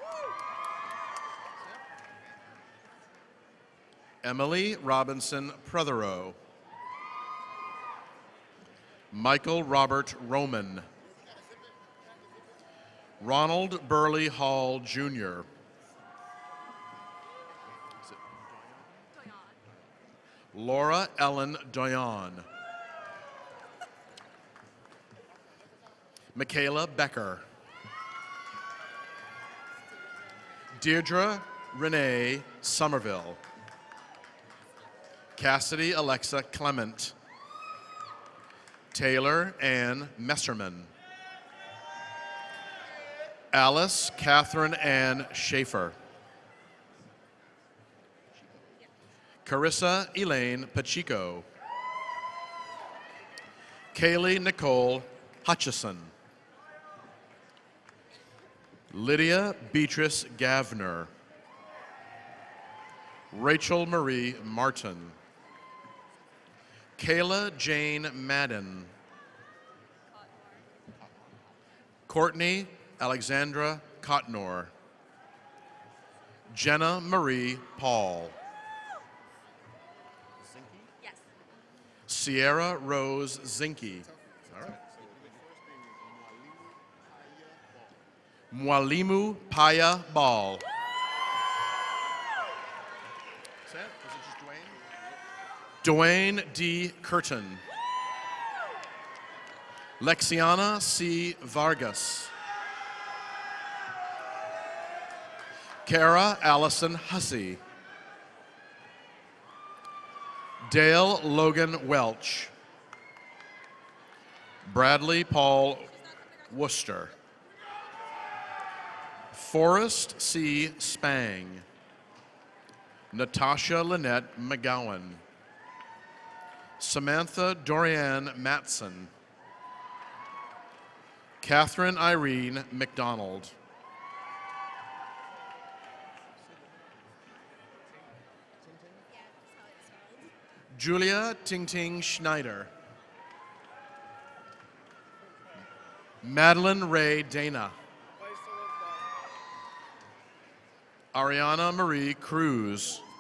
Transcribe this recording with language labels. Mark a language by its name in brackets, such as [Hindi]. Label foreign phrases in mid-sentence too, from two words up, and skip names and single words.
[English] Emily Robinson Prothero. Michael Robert Roman. Ronald Burley Hall, Jr. Laura Ellen Doyon. Michaela Becker. Deirdre Renee Somerville. Cassidy Alexa Clement. Taylor Ann Messerman. Alice Catherine Ann Schaefer. Carissa Elaine Pacheco. Kaylee Nicole Hutchison. Lydia Beatrice Gavner. Rachel Marie Martin. Kayla Jane Madden. Courtney Alexandra Cotnor. Jenna Marie Paul. Yes. Sierra Rose Zinke. All right. Mwalimu Paya Ball. Is it just Dwayne? Dwayne D. Curtin. Lexiana C. Vargas. Kara Allison Hussey. Dale Logan Welch. Bradley Paul Worcester. Forrest C. Spang. Natasha Lynette McGowan. Samantha Dorianne Matson. Catherine Irene McDonald. Julia Ting Ting Schneider. Madeline Ray Dana. Ariana Marie Cruz.